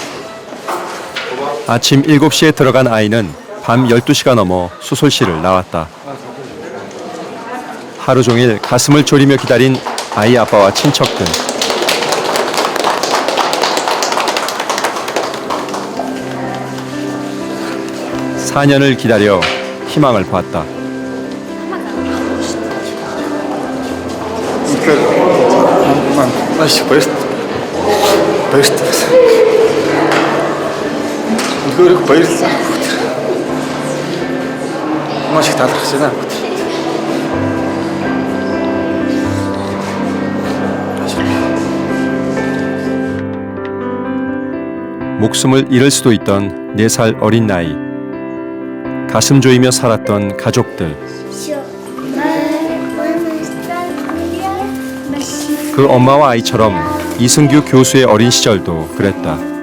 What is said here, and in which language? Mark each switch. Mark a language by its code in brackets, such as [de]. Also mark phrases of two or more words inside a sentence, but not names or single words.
[ko] 아침 7시에 들어간 아이는 밤 12시가 넘어 수술실을 나왔다. 하루 종일 가슴을 졸이며 기다린 아이 아빠와 친척들. 사 4년을 기다려 희망을 봤다. [mn] Маш их баярлалаа. Үнэхээр их баярлалаа. Маш их талархаж байна. [ko] 목숨을 잃을 수도 있던 4살 어린 나이. 가슴 조이며 살았던 가족들. 그 엄마와 아이처럼 이승규 교수의 어린 시절도 그랬다.